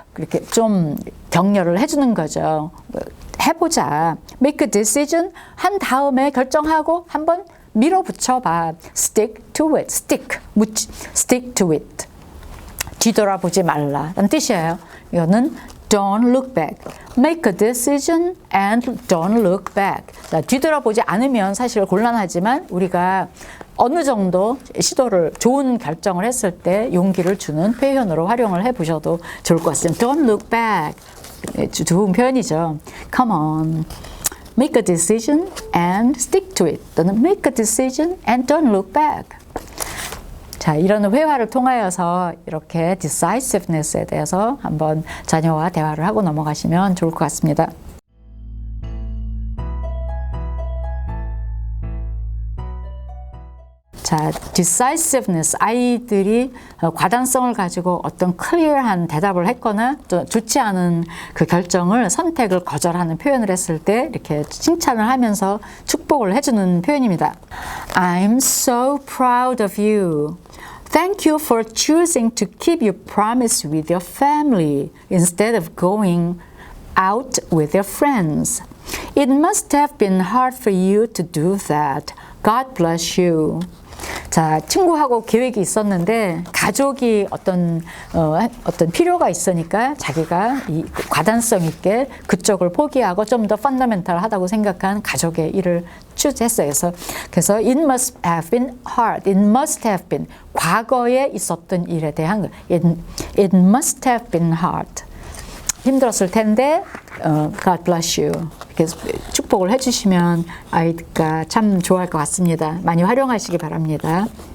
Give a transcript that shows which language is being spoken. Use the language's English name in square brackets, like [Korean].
[Korean] 그렇게 좀 격려를 해주는 거죠. 해보자. [English] Make a decision [Korean] 한 다음에 결정하고 한번 밀어붙여봐. [English] Stick to it. Stick to it. [Korean] 뒤돌아보지 말라는 뜻이에요. 이거는 [English] don't look back. Make a decision and don't look back. [Korean] 자, 뒤돌아보지 않으면 사실 곤란하지만 우리가 어느 정도 시도를 좋은 결정을 했을 때 용기를 주는 표현으로 활용을 해보셔도 좋을 것 같습니다. [English] Don't look back. [Korean] 좋은 표현이죠. [English] Come on. Make a decision and stick to it. [Korean] 또는 [English] make a decision and don't look back. [Korean] 자, 이런 회화를 통하여서 이렇게 decisiveness에 대해서 한번 자녀와 대화를 하고 넘어가시면 좋을 것 같습니다. 자, decisiveness, 아이들이 과단성을 가지고 어떤 클리어한 대답을 했거나 또 좋지 않은 그 결정을, 선택을 거절하는 표현을 했을 때 이렇게 칭찬을 하면서 축복을 해주는 표현입니다. [English] I'm so proud of you. Thank you for choosing to keep your promise with your family instead of going out with your friends. It must have been hard for you to do that. God bless you. [Korean] 자, 친구하고 계획이 있었는데 가족이 어떤 필요가 있으니까 자기가 이 과단성 있게 그쪽을 포기하고 좀 더 펀더멘탈하다고 생각한 가족의 일을 추진했어요. 그래서 [English] it must have been hard. It must have been [Korean] 과거에 있었던 일에 대한 거. [English] It must have been hard. [Korean] 힘들었을 텐데 [English] God bless you. [Korean] 이렇게 축복을 해주시면 아이가 참 좋아할 것 같습니다. 많이 활용하시기 바랍니다.